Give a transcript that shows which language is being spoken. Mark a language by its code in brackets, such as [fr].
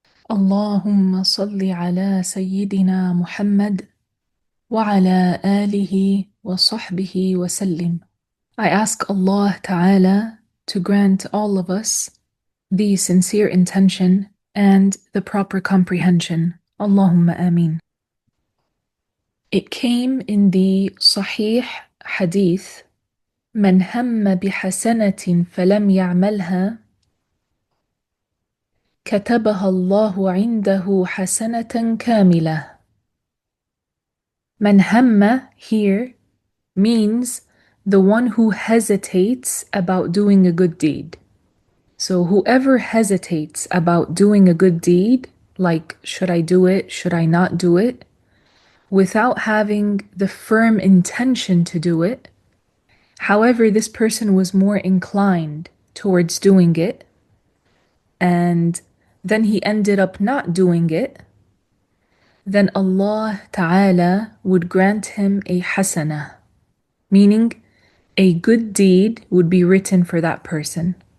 [ar] اللهم صل على سيدنا محمد وعلى آله وصحبه وسلم. [en] I ask Allah Ta'ala to grant all of us the sincere intention and the proper comprehension. Allahumma ameen. It came in the Sahih Hadith, [ar] من هم بحسنة فلم يعملها كتبها الله عنده حسنة كاملة. من هم [en] here means the one who hesitates about doing a good deed. So whoever hesitates about doing a good deed, like should I do it, should I not do it, without having the firm intention to do it, however, this person was more inclined towards doing it, and then he ended up not doing it, then Allah Ta'ala would grant him a hasanah, meaning a good deed would be written for that person.